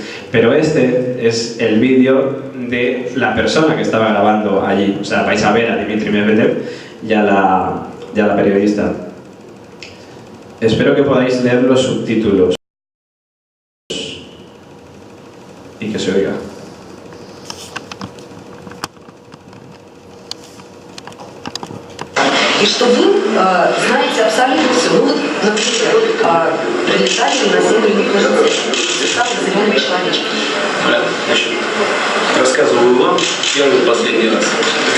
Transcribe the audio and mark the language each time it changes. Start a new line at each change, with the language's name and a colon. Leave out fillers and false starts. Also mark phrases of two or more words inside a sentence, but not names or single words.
Spanish: Pero este es el vídeo de la persona que estaba grabando allí. O sea, vais a ver a Dmitry Medvedev y a la periodista. Espero que podáis leer los subtítulos y que se oiga.
Russian: И что вы знаете абсолютно все. Ну вот, например, прилетали на Землю самый зеленый человечек. Значит, рассказываю вам первый и последний раз.